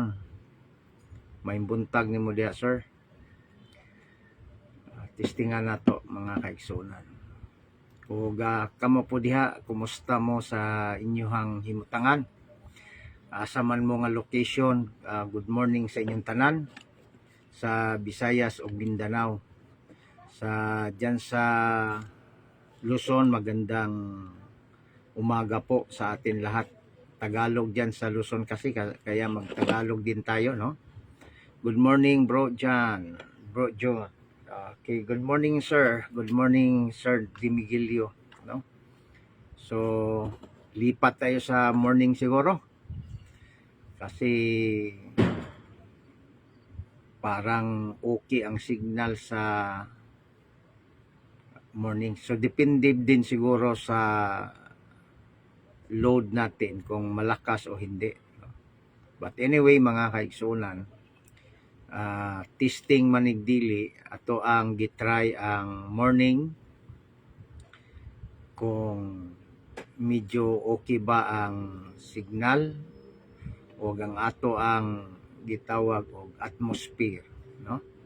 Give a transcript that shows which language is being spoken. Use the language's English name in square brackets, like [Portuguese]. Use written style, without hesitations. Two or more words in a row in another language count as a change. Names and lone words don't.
[Cebuano] May buntag ni mo diha, sir. Testingan na to mga kaigsunan. Ug kamo po diha, kumusta mo sa inyong himutangan? Asa man mo nga location, [English] good morning [Cebuano] sa inyong tanan sa Visayas ug Mindanao. [Filipino] Diyan sa Luzon, magandang umaga po sa atin lahat. Tagalog diyan sa Luzon kasi, kaya magtagalog din tayo, no? [English] Good morning, Bro John. Bro John. Okay, good morning, sir. Good morning, Sir Dimigilio, no? [Filipino] So, lipat tayo sa morning siguro. Kasi parang okay ang signal sa morning. So, depende din siguro sa load natin kung malakas o hindi. [English] But anyway, [Cebuano] mga kaigsunan, testing manigdili ato ang gitry ang morning kung medyo okay ba ang signal o ang ato ang gitawag og atmosphere, no?